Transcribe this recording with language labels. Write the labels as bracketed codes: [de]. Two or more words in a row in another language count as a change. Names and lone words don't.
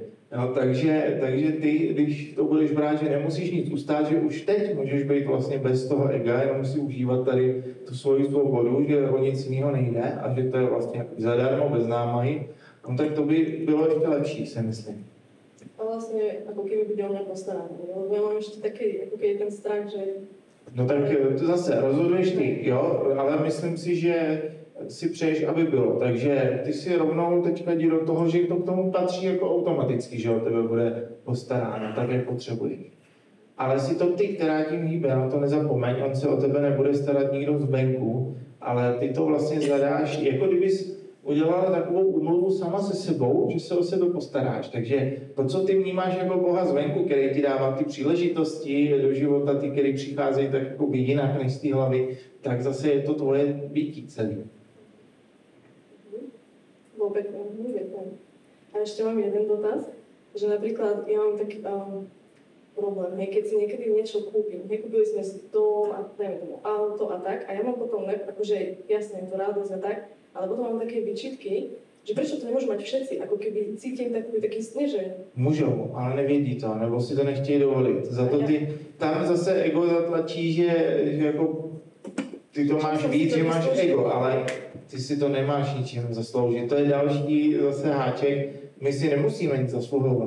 [cs] No, takže ty, když to budeš brát, že nemusíš nic ustát, že už teď můžeš být vlastně bez toho ega, jenom si užívat tady tu svoji svobodu, že o nic jiného nejde a že to je vlastně zadarmo, bez námahy, no tak to by bylo ještě lepší, si myslím. [sk] A vlastne, ako keby bude o mňa postarané. Lebo ja mám ešte taký, ako keby ten strach, že... [cs] No tak to zase rozhoduješ ty, jo, ale myslím si, že si přeješ, aby bylo. Takže ty si rovnou teďka jdi do toho, že to k tomu patří jako automaticky, že o tebe bude postaráno, tak jak potřebuješ. Ale si to ty, která tím hýbe, na to nezapomeň, on se o tebe nebude starat nikdo zvenku, ale ty to vlastně zadáš, jako kdybys udělala takovou úmluvu sama se sebou, že se o sebe postaráš. Takže to, co ty vnímáš jako Boha zvenku, který ti dává ty příležitosti do života, ty, který přicházejí tak jako by jinak než z té hlavy, tak zase je to tvoje bytí celý. [sk] Bolo pekné, ďakujem. A ešte mám jeden dotaz, že napríklad ja mám taký problém, hej, keď si niekedy niečo kúpim, kúpili sme si dom a dajme tomu auto a tak, a ja mám potom, akože jasne, to radosť a tak, ale potom mám také výčitky, že prečo to nemôžu mať všetci, ako keby cítim taký sny, že... [cs] Můžou, ale nevědí to, nebo si to nechtějí dovolit. Za to ty, tam zase ego zatlačí, že jako ty to máš víc, že máš ego, ale ty si to nemáš ničím zasloužit. To je další zase háček, my si nemusíme nic zasluhovat.